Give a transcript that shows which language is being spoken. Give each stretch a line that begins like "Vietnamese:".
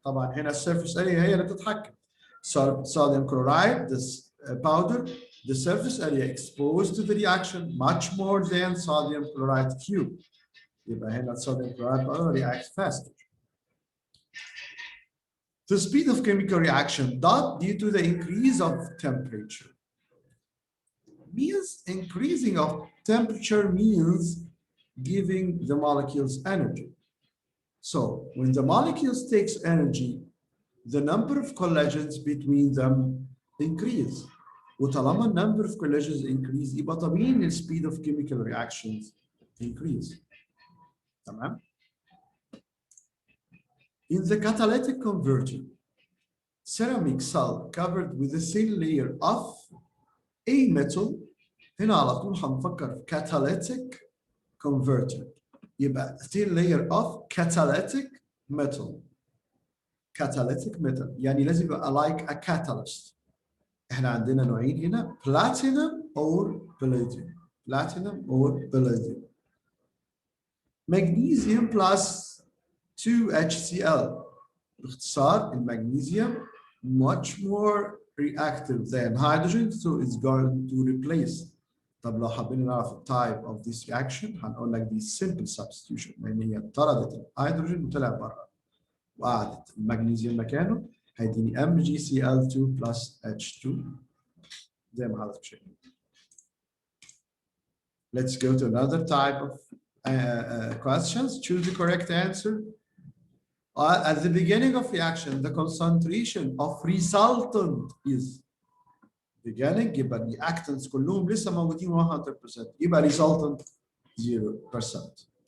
Arabic: طبعا هنا السيرفيس اريا هي اللي بتتحكم.
English: Sodium chloride, this powder, the surface area exposed to the reaction much more than sodium chloride cube.
Arabic: يبقى هنا
English: sodium chloride powder reacts faster. The speed of chemical reaction due to the increase of temperature. Means increasing of temperature means giving the molecules energy. So when the molecules takes energy, the number of collisions between them increase.
Arabic: وطالما
English: number of collisions increase
Arabic: يبقى طبيعي ان
English: speed of chemical reactions increase.
Arabic: تمام؟
English: In the catalytic converter, ceramic cell covered with a thin layer of a metal.
Arabic: هنا على طول هنفكر في catalytic converter.
English: يبقى thin layer of catalytic metal. Catalytic metal
Arabic: يعني لازم يبقى
English: like a catalyst.
Arabic: احنا عندنا نوعين هنا
English: platinum or palladium. Platinum or palladium. Magnesium plus 2HCl.
Arabic: باختصار المغنيسيوم
English: much more reactive than hydrogen, so it's going to replace.
Arabic: طب لو حابين نعرف التايب
English: of this reaction
Arabic: هنقول لك دي
English: simple substitution
Arabic: لان هي طردت الهيدروجين وطلع بره وقعدت المغنيسيوم مكانه هيديني MgCl2 plus H2 زي ما حضرتك شايفين.
English: Let's go to another type of questions. Choose the correct answer. At the beginning of reaction, the concentration of resultant is beginning
Arabic: يبقى
English: reactants
Arabic: كلهم لسه موجودين
English: 100% يبقى resultant 0%.